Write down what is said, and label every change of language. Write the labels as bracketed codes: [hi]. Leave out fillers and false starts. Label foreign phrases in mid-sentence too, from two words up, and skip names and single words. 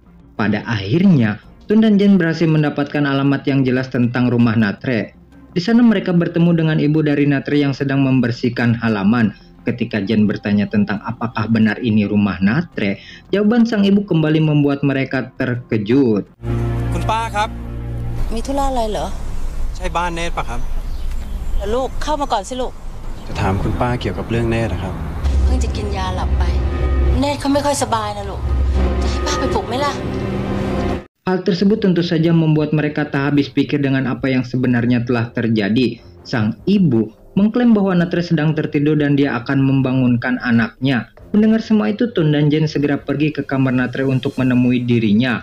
[id] Pada akhirnya, Tun dan Jen berhasil mendapatkan alamat yang jelas tentang rumah Natre. Di sana mereka bertemu dengan ibu dari Natre yang sedang membersihkan halaman. Ketika Jen bertanya tentang apakah benar ini rumah Natre, jawaban sang ibu kembali membuat mereka terkejut. [th] คุณป้าครับ มีธุระอะไรเหรอ ใช่บ้านเนตรปะครับ เดี๋ยวลูกเข้ามาก่อนสิลูก จะถามคุณป้าเกี่ยวกับเรื่องเนตรนะครับ เพิ่งจะกินยาหลับไป เนตรเขาไม่ค่อยสบายนะลูก จะให้ป้าไปปลุกไหมล่ะ [id] Hal tersebut tentu saja membuat mereka tak habis pikir dengan apa yang sebenarnya telah terjadi. Sang ibu mengklaim bahwa Natre sedang tertidur dan dia akan membangunkan anaknya. Mendengar semua itu, Tun dan Jen segera pergi ke kamar Natre untuk menemui dirinya.